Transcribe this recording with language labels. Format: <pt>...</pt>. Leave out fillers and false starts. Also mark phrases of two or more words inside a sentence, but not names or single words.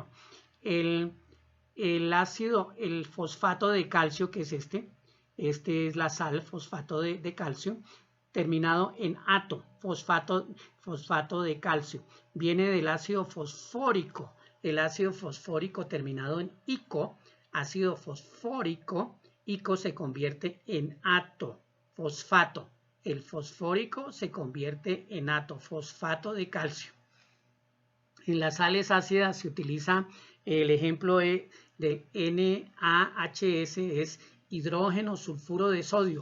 <es>El fosfato de calcio, que es este es la sal, fosfato de calcio, terminado en ato, fosfato de calcio. Viene del ácido fosfórico. El ácido fosfórico terminado en ico, ácido fosfórico, ico se convierte en ato, fosfato. El fosfórico se convierte en ato, fosfato de calcio. En las sales ácidas se utiliza el ejemplo de NaHS, es hidrógeno sulfuro de sodio.</es>